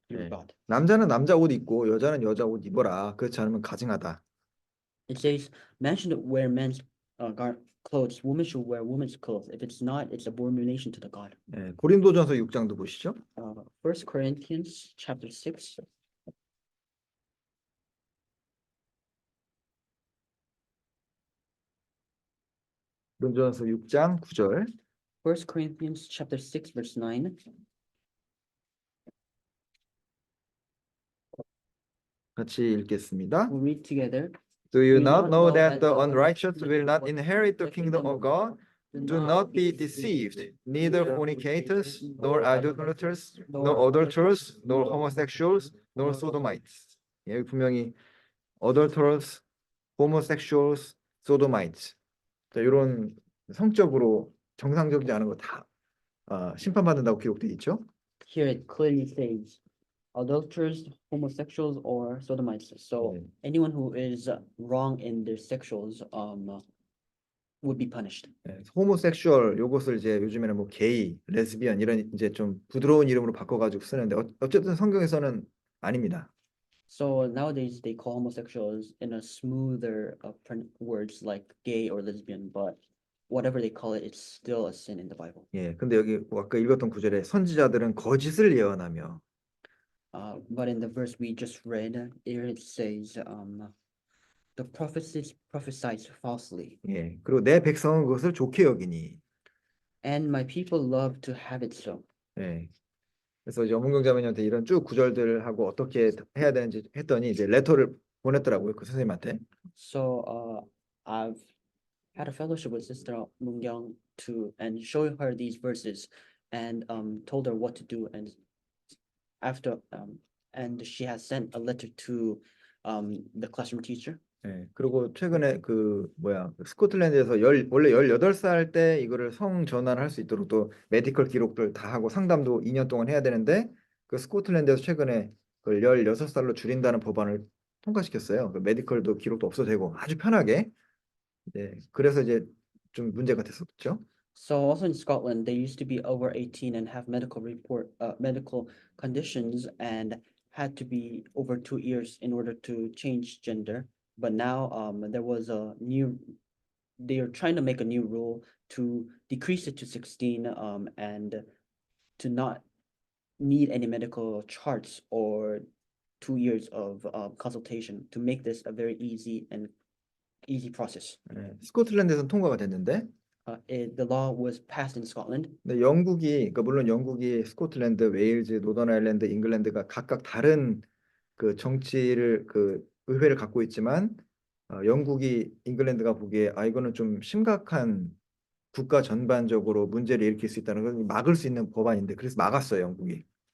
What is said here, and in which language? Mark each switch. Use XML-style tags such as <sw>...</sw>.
<en>Your</en> <ko>네.</ko> <en>God.</en> <ko>남자는 남자 옷 입고 여자는 여자 옷 입어라. 그렇지 않으면 가증하다.</ko> <en>It says, man should wear men's clothes, women should wear women's clothes. If it's not, it's abomination to the God.</en> <ko>네, 고린도전서 6장도 보시죠.</ko> <en>1 Corinthians chapter 6.</en> <ko>고린도전서 6장 9절.</ko> <en>1 Corinthians chapter 6, verse 9.</en> <ko>같이 읽겠습니다.</ko> <en>We'll read together. Do you not know that the unrighteous will not inherit the kingdom of God? Do not be deceived. Neither fornicators, nor idolaters, nor adulterers, nor homosexuals, nor sodomites.</en> <ko>여기 분명히</ko> <en>adulterers, homosexuals, sodomites.</en> <ko>자, 이런 성적으로 정상적이지 않은 거 다 심판받는다고 기록되어 있죠.</ko> <en>Here it clearly says adulterers, homosexuals, or sodomites. So anyone who is wrong in their sexuals would be punished.</en> <ko>호모섹슈얼 요것을 이제 요즘에는 뭐 게이, 레즈비언 이런 이제 좀 부드러운 이름으로 바꿔가지고 쓰는데 어쨌든 성경에서는 아닙니다.</ko> <en>So nowadays they call homosexuals in a smoother words like gay or lesbian, but whatever they call it, it's still a sin in the Bible.</en> <ko>예, 근데 여기 아까 읽었던 구절에 선지자들은 거짓을 예언하며.</ko> <en>But in the verse we just read, here it says, the prophesies falsely.</en> <ko>예, 그리고 내 백성은 그것을 좋게 여기니.</ko> <en>And my people love to have it so.</en> <ko>예. 그래서 이제 어문경자매님한테 이런 쭉 구절들을 하고 어떻게 해야 되는지 했더니 이제 레터를 보냈더라고요, 그 선생님한테.</ko> <en>So I've had a fellowship with Sister Mungyang and showing her these verses and told her what to do, and after and she has sent a letter to the classroom teacher.</en> <ko>그리고 최근에 그 뭐야 스코틀랜드에서 원래 18살 때 이거를 성 전환할 수 있도록 또 메디컬 기록들 다 하고 상담도 2년 동안 해야 되는데 그 스코틀랜드에서 최근에 그걸 16살로 줄인다는 법안을 통과시켰어요. 그 메디컬도 기록도 없어도 되고 아주 편하게. 그래서 이제 좀 문제가 됐었죠.</ko> <en>So also in Scotland, they used to be over 18 and have medical conditions and had to be over 2 years in order to change gender. But now, there was a new, they are trying to make a new rule to decrease it to 16, and to not need any medical charts or 2 years of consultation to make this a very easy process.</en> <ko>스코틀랜드에서는 통과가 됐는데</ko> <en>The law was passed in Scotland.</en> <ko>근데 영국이 그러니까 물론 영국이 스코틀랜드, 웨일즈, 노던 아일랜드, 잉글랜드가 각각 다른 그 정치를 그 의회를 갖고 있지만 영국이 잉글랜드가 보기에 이거는 좀 심각한 국가 전반적으로 문제를 일으킬 수 있다는 걸 막을 수 있는 법안인데 그래서 막았어요, 영국이.</ko>